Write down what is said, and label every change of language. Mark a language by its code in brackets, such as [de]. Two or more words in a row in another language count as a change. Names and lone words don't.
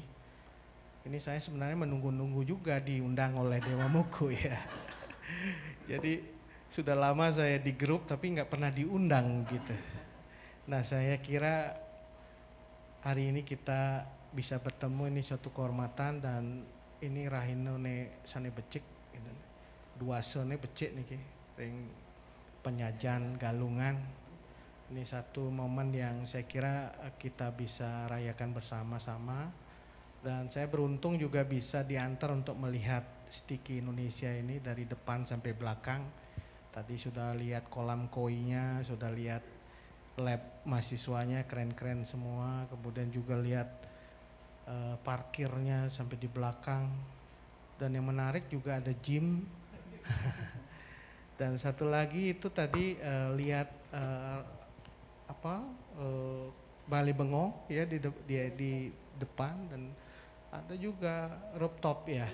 [id] Ini saya sebenarnya menunggu-nunggu juga diundang oleh Dewa Muku ya. Jadi sudah lama saya di grup tapi nggak pernah diundang gitu. Nah saya kira hari ini kita bisa bertemu, ini suatu kehormatan dan ini [ban] rahino ne sane becik [id] gitu. [ban] Dua sone becik nih ring penyajian galungan. [id] Ini satu momen yang saya kira kita bisa rayakan bersama-sama dan saya beruntung juga bisa diantar untuk melihat Stiki Indonesia ini dari depan sampai belakang. Tadi sudah lihat kolam koinya, sudah lihat lab mahasiswanya keren-keren semua, kemudian juga lihat parkirnya sampai di belakang dan yang menarik juga ada gym dan satu lagi itu tadi lihat Bali Bengong ya di depan dan ada juga rooftop ya.